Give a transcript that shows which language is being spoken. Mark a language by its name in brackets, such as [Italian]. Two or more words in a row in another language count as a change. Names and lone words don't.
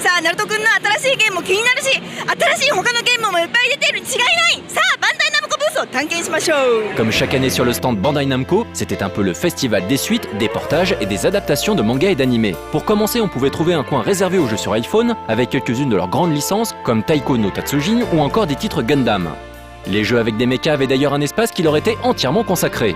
[Japanese] ナルト君の新しいゲームも気になるし、新しい他のゲームもいっぱい出てるに違いない。さあバンダイナムコブースを探検しましょう。 [French] Comme chaque année sur le stand Bandai Namco, c'était un peu le festival des suites, des portages et des adaptations de mangas et d'animés. Pour commencer, on pouvait trouver un coin réservé aux jeux sur iPhone, avec quelques-unes de leurs grandes licences, comme Taiko no Tatsujin ou encore des titres Gundam. Les jeux avec des mechas avaient d'ailleurs un espace qui leur était entièrement consacré.